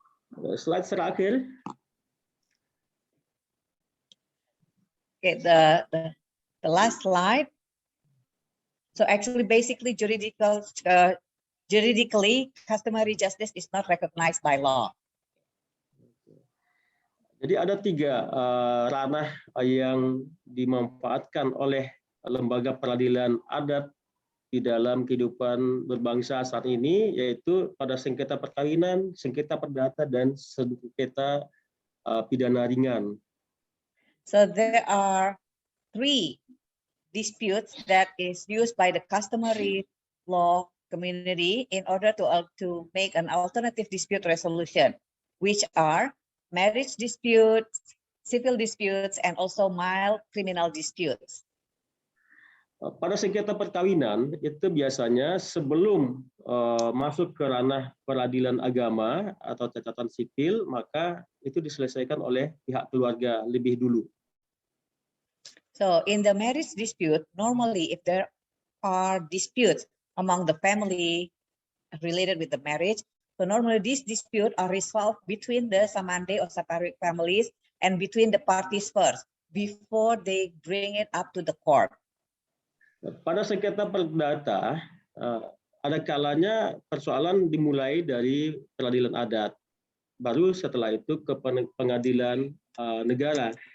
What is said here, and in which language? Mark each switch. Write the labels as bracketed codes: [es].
[id] Slide terakhir. [en] Okay, the last slide. So actually, basically, juridically, customary justice is not recognized by law. [id] Jadi ada 3 ranah yang dimanfaatkan oleh lembaga peradilan adat di dalam kehidupan berbangsa saat ini, yaitu pada sengketa perkawinan, sengketa perdata, dan sengketa pidana ringan. [en] So there are 3 disputes that is used by the customary law community in order to make an alternative dispute resolution. which are marriage disputes, civil disputes, and also mild criminal disputes. [id] Pada sengketa perkawinan itu biasanya sebelum masuk ke ranah peradilan agama atau catatan sipil, maka itu diselesaikan oleh pihak keluarga lebih dulu. [en] So in the marriage dispute, normally if there are disputes among the family related with the marriage, so normally these disputes are resolved between the Samande or separate families and between the parties first before they bring it up to the court. [id] Pada sengketa perdata, ada kalanya persoalan dimulai dari peradilan adat, baru setelah itu ke pengadilan negara.